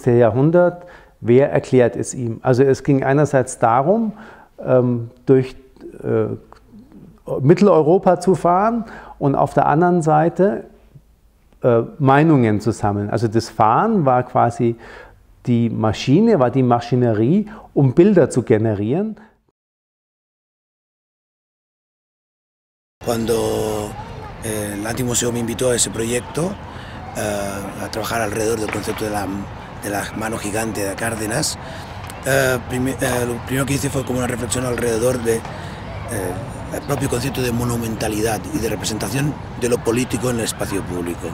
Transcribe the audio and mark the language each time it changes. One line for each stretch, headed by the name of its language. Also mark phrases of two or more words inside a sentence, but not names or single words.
German: Jahrhundert, wer erklärt es ihm? Also es ging einerseits darum, durch Mitteleuropa zu fahren und auf der anderen Seite Meinungen zu sammeln. Also das Fahren war quasi die Maschine, war die Maschinerie, um Bilder zu generieren.
Spanish: Cuando el Antimuseo me invitó a ese proyecto, a trabajar alrededor del concepto de la mano gigante de Cárdenas, lo primero que hice fue como una reflexión alrededor del propio concepto de monumentalidad y de representación de lo político en el espacio público.